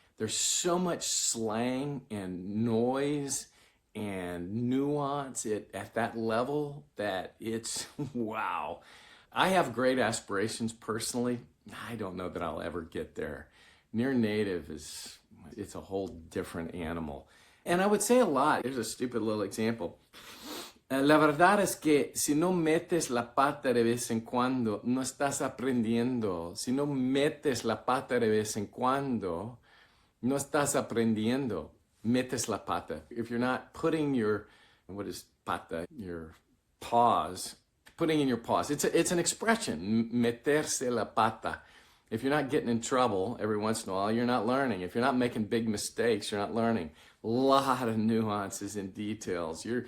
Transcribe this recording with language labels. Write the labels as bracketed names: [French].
[English] There's so much slang and noise and nuance at that level that it's, wow. I have great aspirations personally. I don't know that I'll ever get there. Near native it's a whole different animal. And I would say a lot. Here's a stupid little example. [Spanish] La verdad es que si no metes la pata de vez en cuando, no estás aprendiendo. Si no metes la pata de vez en cuando, no estás aprendiendo. Metes la pata. [English] If you're not putting your, what is pata? Your paws. Putting in your paws. It's an expression, [Spanish] meterse la pata. [English] If you're not getting in trouble every once in a while, you're not learning. If you're not making big mistakes, you're not learning. A lot of nuances and details.